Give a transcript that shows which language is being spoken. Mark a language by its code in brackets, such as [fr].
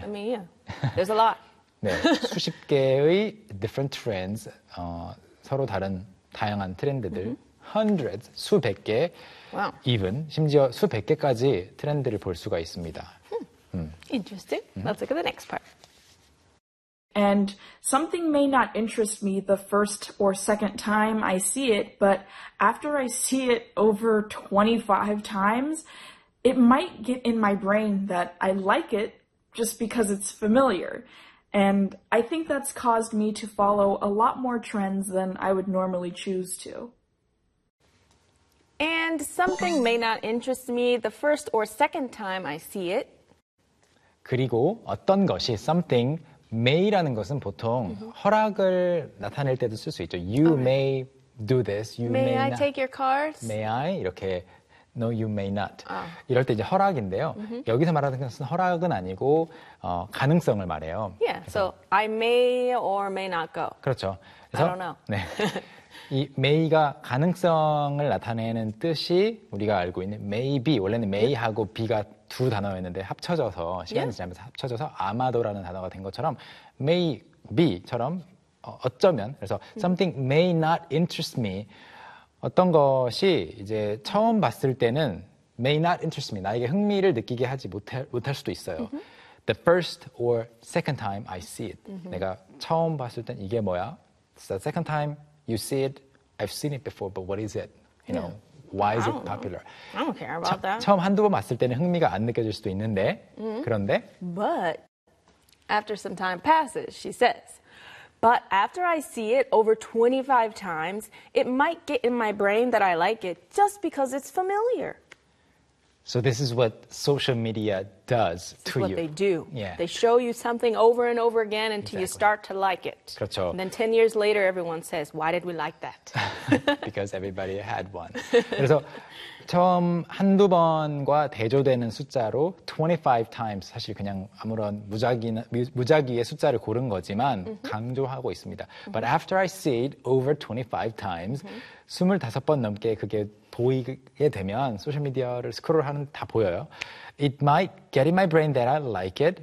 [en] I mean, yeah, there's a lot. [ko] 네, 수십 개의 [en] different trends, [ko] 서로 다른 다양한 트렌드들 mm-hmm. [en] hundreds, [ko] 수백 개, [en] wow. even, [ko] 심지어 수백 개까지 트렌드를 볼 수가 있습니다. [en] Interesting. Mm-hmm. Let's look at the next part. And something may not interest me the first or second time I see it, but after I see it over 25 times, it might get in my brain that I like it just because it's familiar. And I think that's caused me to follow a lot more trends than I would normally choose to. And something may not interest me the first or second time I see it. [ko] 그리고 어떤 것이 [en] something may [ko] 라는 것은 보통 mm-hmm. 허락을 나타낼 때도 쓸 수 있죠. [en] You okay. may do this. You may, may I not. take your cards? May I? [ko] 이렇게 [en] no, you may not. Oh. [ko] 이럴 때 이제 허락인데요. Mm-hmm. 여기서 말하는 것은 허락은 아니고 가능성을 말해요. [en] Yeah, [ko] 그래서, [en] so I may or may not go. [ko] 그렇죠. 그래서, [en] I don't know. [ko] 네. 이 may가 가능성을 나타내는 뜻이 우리가 알고 있는 maybe, 원래는 may하고 be가 두 단어였는데 합쳐져서 시간이 지나면서 합쳐져서 아마도라는 단어가 된 것처럼 maybe처럼 어쩌면 그래서 [en] something may not interest me [ko] 어떤 것이 이제 처음 봤을 때는 [en] may not interest me [ko] 나에게 흥미를 느끼게 하지 못할 수도 있어요 [en] the first or second time I see it [ko] 내가 처음 봤을 땐 이게 뭐야? [en] It's the second time You see it, I've seen it before, but what is it? You know, yeah. why is it popular? I don't care about that. [ko] 처음 한두 번 봤을 때는 흥미가 안 느껴질 수도 있는데, mm-hmm. 그런데. [en] But after some time passes, she says, but after I see it over 25 times, it might get in my brain that I like it just because it's familiar. So this is what social media does this to you. This is what they do. Yeah. They show you something over and over again until exactly. you start to like it. [ko] 그렇죠. [en] And then 10 years later, everyone says, why did we like that? Because everybody had one. [ko] 그래서 처음 한두 번과 대조되는 숫자로 25 times, 사실 그냥 아무런 무작위의 숫자를 고른 거지만 mm-hmm. 강조하고 있습니다. Mm-hmm. [en] But after I see it over 25 times, mm-hmm. [ko] 25번 넘게 그게 보이게 되면 소셜미디어를 스크롤하는 다 보여요. [en] It might get in my brain that I like it.